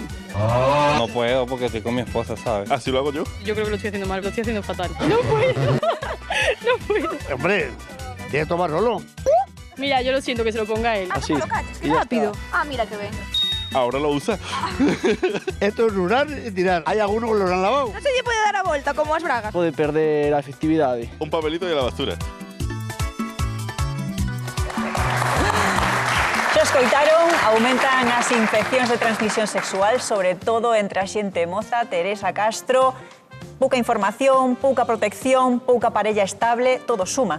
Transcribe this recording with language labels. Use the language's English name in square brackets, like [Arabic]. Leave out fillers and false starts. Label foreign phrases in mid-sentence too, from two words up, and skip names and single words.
[Spanish] No puedo porque estoy con mi esposa, ¿sabes? Así lo hago yo. Yo creo que lo estoy haciendo mal, lo estoy haciendo fatal. No puedo. No puedo. Hombre, tienes que tomar solo. Mira, yo lo siento que se lo ponga él. Así. Qué rápido. Ah, [Galician] mira que ben. [Spanish] Ahora lo usa. Esto es durar y tirar. Hay algunos que los han lavado. [Galician] Non se lle pode dar a volta como as bragas. Pode perder a efectividade. [Spanish] Un papelito y a la basura. [Galician] Xa escoitaron, aumentan as infeccións de transmisión sexual, sobre todo entre a xente moza. Teresa Castro, pouca información, pouca protección, pouca parella estable, todo suma.